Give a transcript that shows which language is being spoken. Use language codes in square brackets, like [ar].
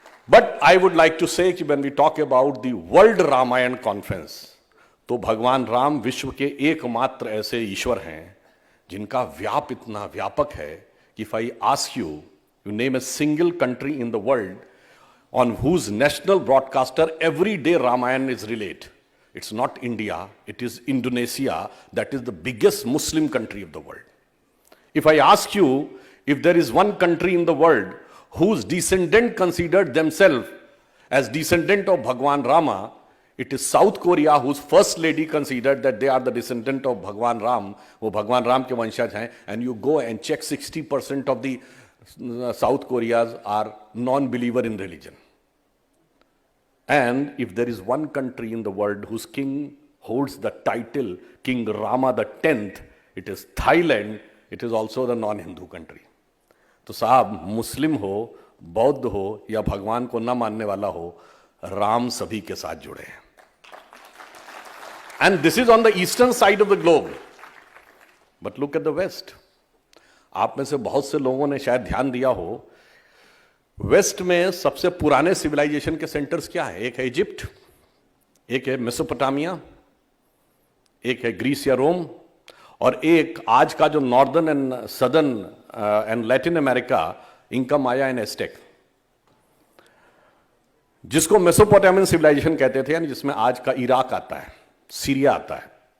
[en] but I would like to say कि when we talk about the world Ramayan conference, [hi] तो भगवान राम विश्व के एकमात्र ऐसे ईश्वर हैं जिनका व्याप इतना व्यापक है कि [en] If I ask you, you name a single country in the world on whose national broadcaster every day Ramayan is relayed. It's not India, it is Indonesia, that is the biggest Muslim country of the world. If I ask you if there is one country in the world whose descendant considered themselves as descendant of Bhagwan Rama, it is South Korea, whose first lady considered that they are the descendant of Bhagwan Ram, [hi] वो भगवान राम के वंशज हैं, [en] and you go and check 60% of the South Koreas are non-believer in religion. And if there is one country in the world whose king holds the title King Rama the 10th, it is Thailand. It is also the non-Hindu country. [hi] तो साहब मुस्लिम हो, बौद्ध हो या भगवान को न मानने वाला हो, राम सभी के साथ जुड़े हैं। [en] And this is on the eastern side of the globe. But look at the west. [hi] आप में से बहुत से लोगों ने शायद ध्यान दिया हो, वेस्ट में सबसे पुराने सिविलाइजेशन के सेंटर्स क्या है? एक है इजिप्ट, एक है मेसोपोटामिया, एक है ग्रीस या रोम, और एक आज का जो northern and southern and Latin America, Inca, Maya and asterisk, जिसको मेसोपोटामियन सिविलाइजेशन कहते थे, यानी जिसमें आज का इराक आता है, सीरिया आता है।